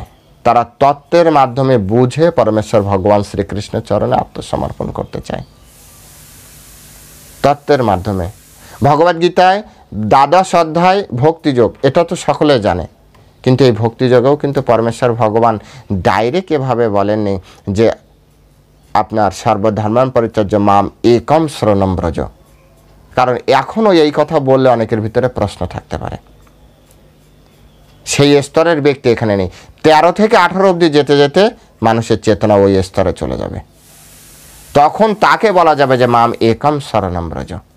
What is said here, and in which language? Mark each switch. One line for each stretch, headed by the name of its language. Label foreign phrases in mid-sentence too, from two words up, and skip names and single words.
Bangla: তারা তত্ত্বের মাধ্যমে বুঝে পরমেশ্বর ভগবান শ্রীকৃষ্ণের চরণে আত্মসমর্পণ করতে চায়। তত্ত্বের মাধ্যমে ভগবদ্গীতায় দ্বাদশ অধ্যায় ভক্তিযোগ, এটা তো সকলে জানে, কিন্তু এই ভক্তিযোগেও কিন্তু পরমেশ্বর ভগবান ডাইরেক্ট এভাবে বলেননি যে আপনার
Sanskrit: সর্বধর্মান পরিত্যাজ্য মাম একম শরণম ব্রজ।
Bangla: কারণ এখনও এই কথা বললে অনেকের ভিতরে প্রশ্ন থাকতে পারে। সেই স্তরের ব্যক্তি এখানে নেই। 13 থেকে 18 অবধি যেতে যেতে মানুষের চেতনা ওই স্তরে চলে যাবে, তখন তাকে বলা যাবে যে
Sanskrit: মাম একম শরণম ব্রজ।